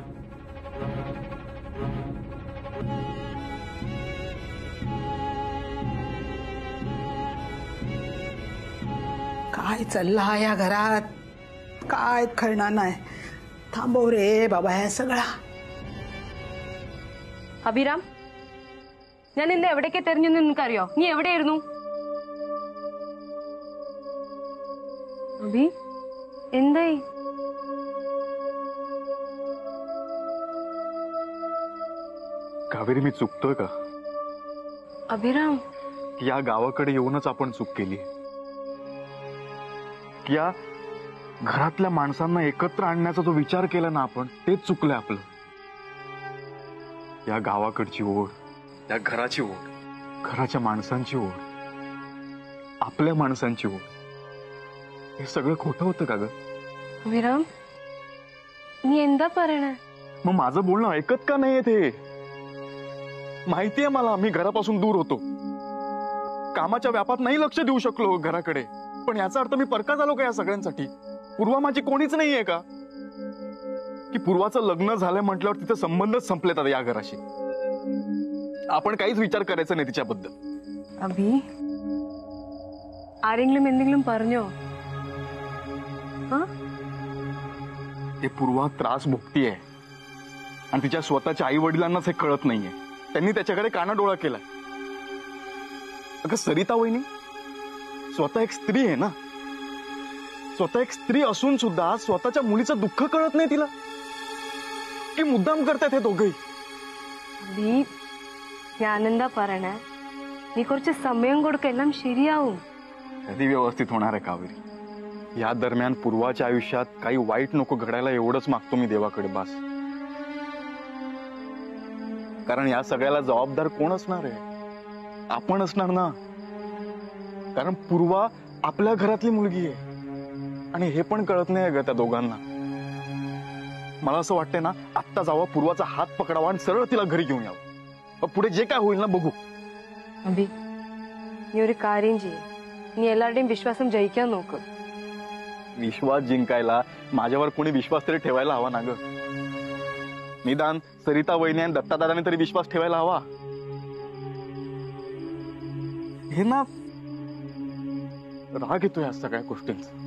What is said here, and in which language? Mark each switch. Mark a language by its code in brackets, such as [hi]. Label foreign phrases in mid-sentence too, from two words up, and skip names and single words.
[mr] काय चालला या घरात? काय कळणार नाही. थांबव रे बाबा हे सगळा. [ml] അഭിരാം, ഞാൻ ഇന്ന് എവിടേക്ക് തെരഞ്ഞു നിനക്കറിയോ? നീ എവിടെയായിരുന്നു? അഭി എന്തായി? [mr] कावेरी, मी चुकतोय का? अभिराम, या गावाकडे येऊनच आपण चूक केली. या घरातल्या माणसांना एकत्र आणण्याचा जो विचार केला ना आपण, तेच चुकलंय आपलं. या गावाकडची ओढ, या घराची ओढ, घराच्या माणसांची ओढ, आपल्या माणसांची ओढ, हे सगळं खोटं होतं का ग? अभिराम, [ml] നീ എന്താ പറയണേ? [mr] मग माझं बोलणं ऐकत का नाहीये ते? माहितीये मला, मी घरापासून दूर होतो, कामाच्या व्यापात नाही लक्ष देऊ शकलो घराकडे. पण याचा अर्थ मी परका झालो का या सगळ्यांसाठी? पूर्वा माझी कोणीच नाहीये का? की पूर्वाचं लग्न झालंय म्हटल्यावर तिथे संबंधच संपलेत या घराशी. आपण काहीच विचार करायचा नाही तिच्याबद्दल. [ml] അഭി, ആരെങ്കിലും എന്തെങ്കിലും പറഞ്ഞോ? [mr] ते पूर्वा त्रास भोगतीये आणि तिच्या स्वतःच्या आई वडिलांनाच हे कळत नाहीये. त्यांनी त्याच्याकडे कानाडोळा केलाय. अगं सरिता वहिनी स्वतः एक स्त्री आहे ना. स्वतः एक स्त्री असून सुद्धा स्वतःच्या मुलीचं दुःख कळत नाही तिला. की मुद्दाम करतात हे दोघेही. [ml] അഭി, ഞാനെന്താ പറയണേ? नी कुछ समयम गोड केलम शिरियाऊ [mr] कधी व्यवस्थित होणार आहे कावेरी? या दरम्यान पूर्वाच्या आयुष्यात काही वाईट नको घडायला एवढंच मागतो मी देवाकडे, बास. कारण या सगळ्याला जबाबदार कोण असणार आहे? आपण असणार ना. कारण पूर्वा आपल्या घरातली मुलगी आहे आणि हे पण कळत नाही ग त्या दोघांना. मला असं वाटतंय ना, आत्ता जावा, पूर्वाचा हात पकडावा आणि सरळ तिला घरी घेऊन यावं. पुढे जे काय होईल ना बघू. [ml] अभी नी ഒരു കാര്യം ചെയ്യ്, നീ എല്ലാവരുടെയും വിശ്വാസം ജയിക്കാൻ നോക്ക്. [mr] विश्वास जिंकायला माझ्यावर कोणी विश्वास तरी ठेवायला हवा ना ग. निदान सरिता वहिनी आणि दत्तादादाने तरी विश्वास ठेवायला हवा. हे ना, राग येतोय या सगळ्या गोष्टींचा.